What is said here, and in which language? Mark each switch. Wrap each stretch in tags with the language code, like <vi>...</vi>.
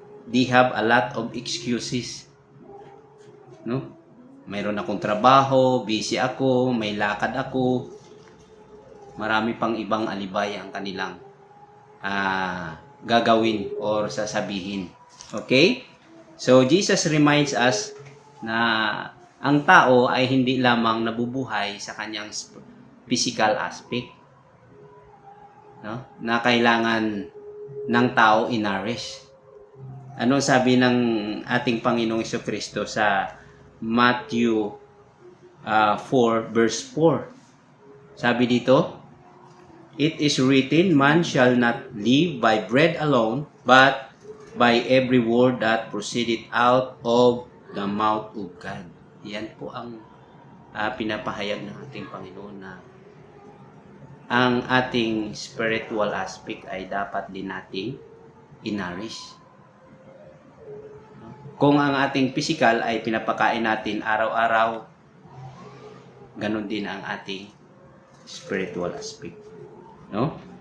<en>They have a lot of excuses. No?</en> <tl>Mayroon akong trabaho, busy ako, may lakad ako. Marami pang ibang alibay ang kanilang gagawin or sasabihin. Okay?</tl> <en>So, Jesus reminds us</en> <tl>na ang tao ay hindi lamang nabubuhay sa kanyang physical aspect. No? Na kailangan ng tao i-nourish. Ano sabi ng ating Panginoong Jesucristo sa Matthew 4 verse 4? Sabi dito,</tl> <en>it is written, man shall not live by bread alone, but by every word that proceeded out of the mouth of God.</en> <tl>Yan po ang pinapahayag ng ating Panginoon na ang ating spiritual aspect ay dapat din nating i-nourish. Kung ang ating physical ay pinapakain natin araw-araw, ganun din ang ating spiritual aspect. No?</tl>